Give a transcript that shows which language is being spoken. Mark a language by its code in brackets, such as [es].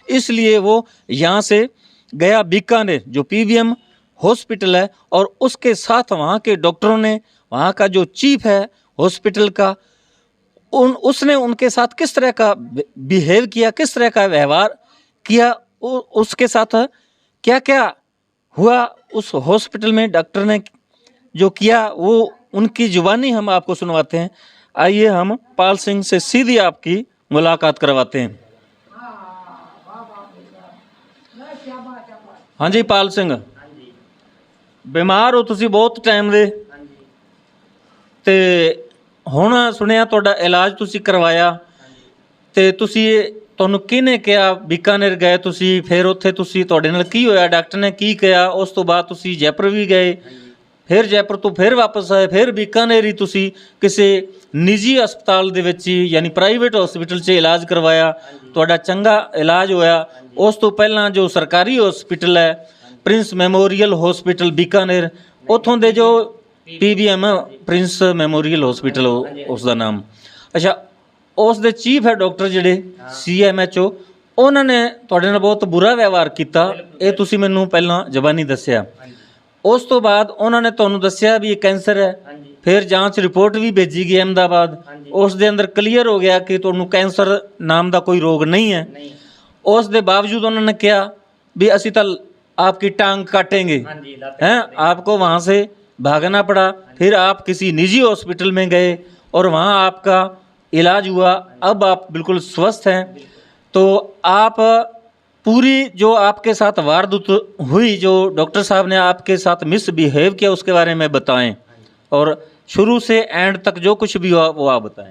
[hi] इसलिए वो यहाँ से गया बीकानेर, जो PVM हॉस्पिटल है, और उसके साथ वहाँ के डॉक्टरों ने, वहाँ का जो चीफ है हॉस्पिटल का, उसने उनके साथ किस तरह का बिहेव किया, किस तरह का व्यवहार किया, उसके साथ क्या क्या हुआ उस हॉस्पिटल में डॉक्टर ने जो किया, वो उनकी जुबानी हम आपको सुनवाते हैं। आइए हम पाल सिंह से सीधी आपकी मुलाकात करवाते हैं। हाँ जी पाल सिंह, बीमार हो [pa] ਤੁਸੀਂ ਬਹੁਤ ਟਾਈਮ ਦੇ, ਤੇ ਹੁਣ ਸੁਣਿਆ ਤੁਹਾਡਾ ਇਲਾਜ ਤੁਸੀਂ ਕਰਵਾਇਆ, ਤੇ ਤੁਹਾਨੂੰ ਕਿਹਨੇ ਕਿਹਾ ਬੀਕਾਨੇਰ ਗਏ ਤੁਸੀਂ, ਫਿਰ ਉੱਥੇ ਤੁਹਾਡੇ ਨਾਲ ਕੀ ਹੋਇਆ, ਡਾਕਟਰ ਨੇ ਕੀ ਕਿਹਾ, ਉਸ ਤੋਂ ਬਾਅਦ ਤੁਸੀਂ ਜੈਪੁਰ ਵੀ ਗਏ, ਫਿਰ ਜੈਪੁਰ ਤੋਂ ਫਿਰ ਵਾਪਸ ਆਏ, ਫਿਰ ਬੀਕਾਨੇਰ ਹੀ ਤੁਸੀਂ ਕਿਸੇ ਨਿੱਜੀ ਹਸਪਤਾਲ ਦੇ ਵਿੱਚ ਹੀ, ਯਾਨੀ ਪ੍ਰਾਈਵੇਟ ਹਸਪੀਟਲ 'ਚ ਇਲਾਜ ਕਰਵਾਇਆ, ਤੁਹਾਡਾ ਚੰਗਾ ਇਲਾਜ ਹੋਇਆ। ਉਸ ਤੋਂ ਪਹਿਲਾਂ ਜੋ ਸਰਕਾਰੀ ਹਸਪੀਟਲ ਹੈ ਪ੍ਰਿੰਸ ਮੈਮੋਰੀਅਲ ਹਸਪੀਟਲ ਬੀਕਾਨੇਰ, ਉੱਥੋਂ ਦੇ ਜੋ PVM ਪ੍ਰਿੰਸ ਮੈਮੋਰੀਅਲ ਹਸਪੀਟਲ ਉਸ ਦਾ ਨਾਮ, ਅੱਛਾ, ਉਸ ਦੇ ਚੀਫ ਹੈ ਡਾਕਟਰ ਜਿਹੜੇ CMHO, ਉਹਨਾਂ ਨੇ ਤੁਹਾਡੇ ਨਾਲ ਬਹੁਤ ਬੁਰਾ ਵਿਵਹਾਰ ਕੀਤਾ। ਇਹ ਤੁਸੀਂ ਮੈਨੂੰ ਪਹਿਲਾਂ ਜ਼ਬਾਨੀ ਦੱਸਿਆ। ਉਸ ਤੋਂ ਬਾਅਦ ਉਹਨਾਂ ਨੇ ਤੁਹਾਨੂੰ ਦੱਸਿਆ ਵੀ ਇਹ ਕੈਂਸਰ ਹੈ। ਫਿਰ ਜਾਂਚ ਰਿਪੋਰਟ ਵੀ ਭੇਜੀ ਗਈ ਅਹਿਮਦਾਬਾਦ, ਉਸ ਦੇ ਅੰਦਰ ਕਲੀਅਰ ਹੋ ਗਿਆ ਕਿ ਤੁਹਾਨੂੰ ਕੈਂਸਰ ਨਾਮ ਦਾ ਕੋਈ ਰੋਗ [hi] नहीं है। उस दे बावजूद उन्होंने किया भी असी तो आपकी टांग काटेंगे हैं, आपको वहाँ से भागना पड़ा। फिर आप किसी निजी हॉस्पिटल में गए और वहाँ आपका इलाज हुआ, अब आप बिल्कुल स्वस्थ हैं। तो आप पूरी जो आपके साथ वारदात हुई, जो डॉक्टर साहब ने आपके साथ मिसबिहेव किया, उसके बारे में बताएं, और शुरू से एंड तक जो कुछ भी हुआ वो आप बताएं।